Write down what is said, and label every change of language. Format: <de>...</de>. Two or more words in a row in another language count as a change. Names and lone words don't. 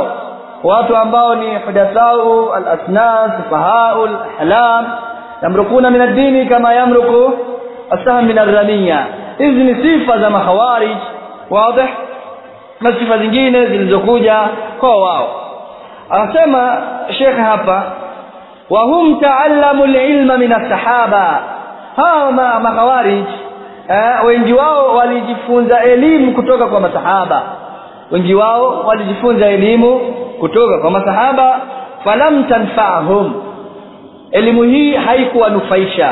<sw>Watu ambao ni</sw> <ar>حدثاء الأسنان سفهاء الأحلام يمرقون من الدين كما يمرق السهم من الرمية.</ar> <sw>Hizi ni sifa za makhawarij, wazi, na sifa zingine zilizokuja kwa wao. Anasema Sheikh hapa,</sw> <ar>وهم تعلموا العلم من الصحابة.</ar> <sw>Hawa makhawarij wengi wao walijifunza elimu kutoka kwa masahaba, wengi wao walijifunza elimu kutoka kwa masahaba.</sw> <ar>فلم تنفعهم,</ar> <sw>elimu hii haikuwanufaisha.</sw>